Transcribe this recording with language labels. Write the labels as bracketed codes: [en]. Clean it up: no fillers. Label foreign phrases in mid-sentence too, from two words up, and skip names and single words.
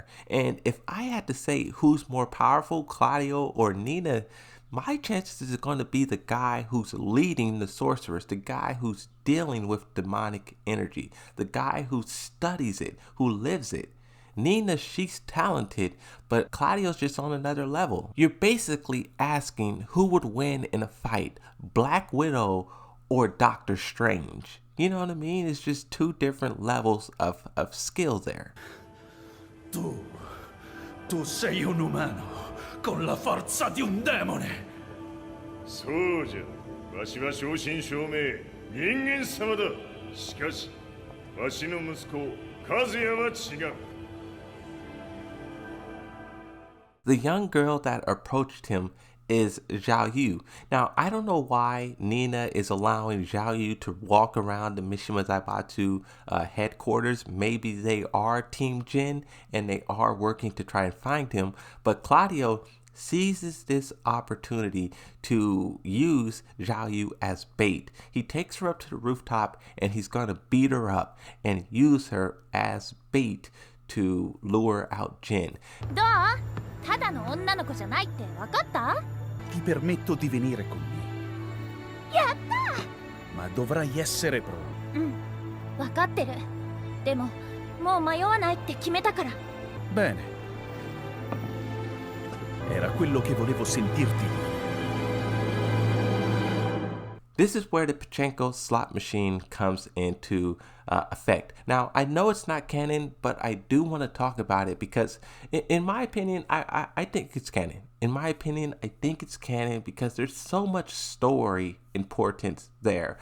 [en] And if I had to say who's more powerful, Claudio or Nina, my chances is going to be the guy who's leading the sorcerers, the guy who's dealing with demonic energy, the guy who studies it, who lives it. Nina, she's talented, but Claudio's just on another level. You're basically asking who would win in a fight, Black Widow or Doctor Strange. You know what I mean? It's just two different levels of skill there. [it] Tu sei un umano con la forza di un demone. [ja] そうじゃ。わしは正真正銘人間様だ。しかし、わしの息子和也は違う。 [en] The young girl that approached him is Zhao Yu. Now, I don't know why Nina is allowing Zhao Yu to walk around the Mishima Zaibatsu headquarters. Maybe they are Team Jin and they are working to try and find him. But Claudio seizes this opportunity to use Zhao Yu as bait. He takes her up to the rooftop and he's going to beat her up and use her as bait to lure out Jin. [ja] どう？ただの女の子じゃないって分かった？ [it] Ti permetto di venire con me. [ja] やった！ [it] Ma dovrai essere pronto. [ja] うん、分かってる。でも、もう迷わないって決めたから。 [it] Bene. Era quello che volevo sentirti dire. [en] This is where the Pachinko slot machine comes into effect. Now, I know it's not canon, but I do want to talk about it because, in my opinion, I think it's canon. In my opinion, I think it's canon because there's so much story importance there.